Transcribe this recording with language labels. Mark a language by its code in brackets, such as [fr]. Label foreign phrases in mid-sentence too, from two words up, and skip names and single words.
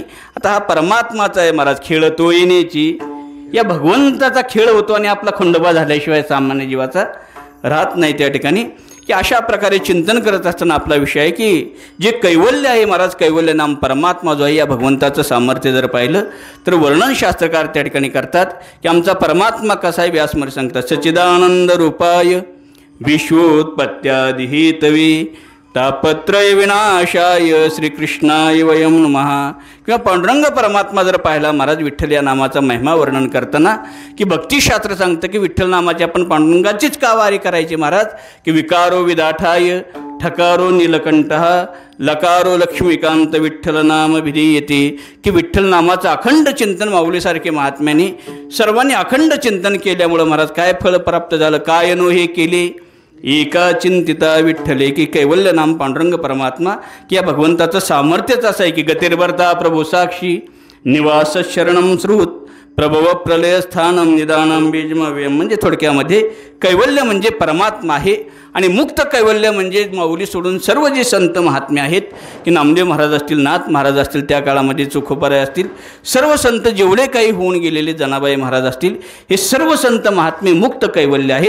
[mr] आता हा परमात्माचा आहे महाराज खेळ तो येण्याची, या भगवंताचा खेळ होतो आणि आपला खंडोबा झाल्याशिवाय सामान्य जीवाचा राहत नाही त्या ठिकाणी. की अशा प्रकारे चिंतन करत असताना आपला विषय आहे की जे कैवल्य आहे महाराज कैवल्य नाम परमात्मा जो आहे या भगवंताचं सामर्थ्य जर पाहिलं तर वर्णन शास्त्रकार त्या ठिकाणी करतात की आमचा परमात्मा कसा आहे. व्यासमहर्षी सांगतात [sa] सच्चिदानंद रूपाय विश्वोत्पत्त्यादिहेतवे तापत्रय विनाशाय श्रीकृष्णाय वयं नमः. [mr] किंवा पांडुरंग परमात्मा जर पाहिला महाराज विठ्ठल या नामाचा महिमा वर्णन करताना की भक्तिशास्त्र सांगतं की विठ्ठल नामाची आपण पांडुरंगाचीच का वारी करायची महाराज की [sa] विकारो विदाठाय ठकारो नीलकंठ लकारो लक्ष्मीकांत विठ्ठल नाम विधीयते, [mr] की विठ्ठल नामाचं अखंड चिंतन माऊलीसारखे महात्म्याने सर्वांनी अखंड चिंतन केल्यामुळं महाराज काय फळ प्राप्त झालं. काय नो हे केले एका चिंतिता विठ्ठले, की कैवल्य नाम पांडुरंग परमात्मा की या भगवंताचं सामर्थ्यच असं आहे की [sa] गतिर्भरता प्रभू साक्षी निवास शरणम श्रुत प्रभव प्रलय स्थानम निदानम बीजमव्यम. [mr] म्हणजे थोडक्यामध्ये कैवल्य म्हणजे परमात्मा आहे आणि मुक्त कैवल्य म्हणजे माऊली सोडून सर्व जे संत महात्मे आहेत की नामदेव महाराज असतील नाथ महाराज असतील त्या काळामध्ये चोखोबराय असतील सर्व संत जेवढे काही होऊन गेलेले जनाबाई महाराज असतील हे सर्व संत महात्मे मुक्त कैवल्य आहेत.